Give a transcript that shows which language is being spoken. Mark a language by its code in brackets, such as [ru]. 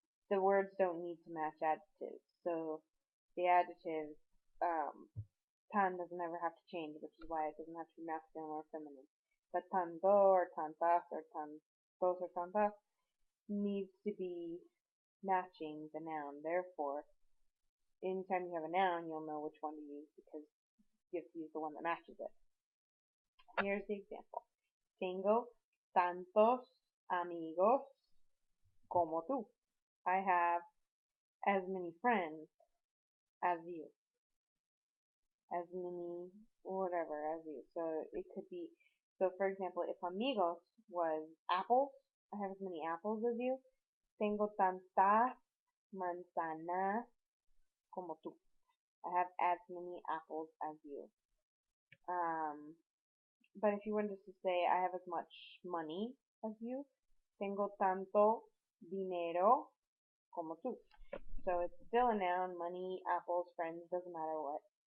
[en] The words don't need to match adjectives, so the adjective, tan doesn't ever have to change, which is why it doesn't have to be masculine or feminine. But tanto, or tantas, or tantos, or tantas needs to be matching the noun. Therefore, anytime you have a noun, you'll know which one to use because you have to use the one that matches it. Here's the example. [es] Tengo tantos amigos como tú. [en] I have as many friends as you. As many, whatever, as you. So it could be, so for example, if amigos was apples, I have as many apples as you. [es] Tengo tantas manzanas como tú. [en] I have as many apples as you. But if you wanted to say I have as much money as you, [es] tengo tanto dinero como tú. [en] So it's still a noun, money, apples, friends, doesn't matter what.